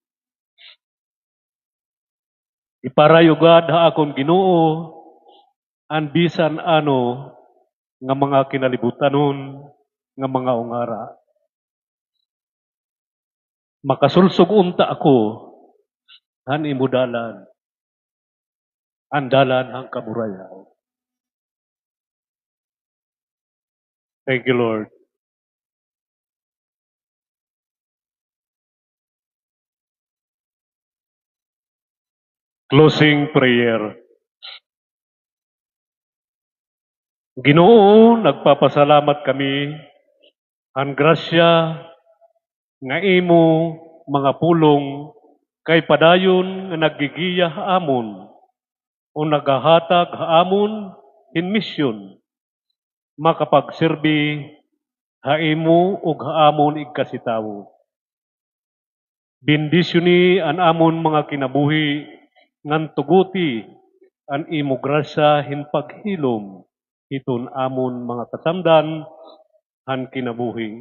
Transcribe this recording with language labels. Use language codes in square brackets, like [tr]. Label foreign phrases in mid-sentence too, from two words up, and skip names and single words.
[war] Iparayugad haakon Ginoo an bisan ano nga mga kinalibutanon nga mga ungara. Makasulsog unta ako han imo dalan, ang dalan hang kamurayaw. [en] Thank you, Lord. Closing prayer. [war] Ginoo, nagpapasalamat kami ang grasya nga imo mga pulong kay padayon nga naggigiyah amon o nagahatag amon in mission makapagserbi haimo ug haamon igkasitawo. Bendisyon an amon mga kinabuhi ngan tuguti an imo grasya hin paghilom iton amon mga kasamdan han kinabuhi.